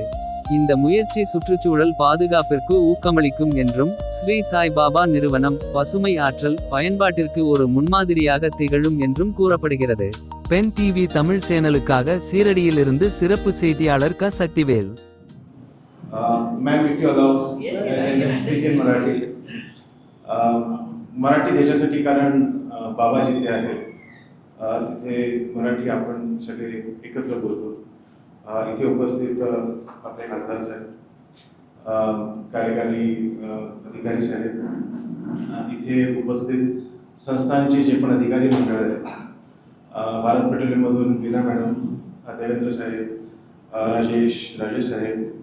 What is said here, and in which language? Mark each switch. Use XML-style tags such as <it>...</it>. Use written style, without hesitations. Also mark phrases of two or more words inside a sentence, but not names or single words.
<ta>இந்த முயற்சி சுற்றுச்சூழல் பாதுகாப்பிற்கு ஊக்கமளிக்கும் என்றும் ஸ்ரீ சாய் பாபா நிறுவனம் பசுமை ஆற்றல் பயன்பாட்டிற்கு ஒரு முன்மாதிரியாக திகழும் என்றும் கூறப்படுகிறது. பென் டிவி தமிழ் சேனலுக்காக சீரடியிலிருந்து சிறப்பு செய்தியாளர் சக்திவேல்.</ta> <mr>मराठी त्याच्यासाठी कारण बाबा जिथे आहे तिथे मराठी आपण सगळे एकत्र बोलतो. इथे उपस्थित आपले खासदार साहेब, कार्यकारी अधिकारी साहेब, इथे उपस्थित संस्थांचे जे पण अधिकारी मंडळ आहेत, भारत पेट्रोलियममधून वीणा मॅडम, देवेंद्र साहेब, राजेश साहेब,</mr>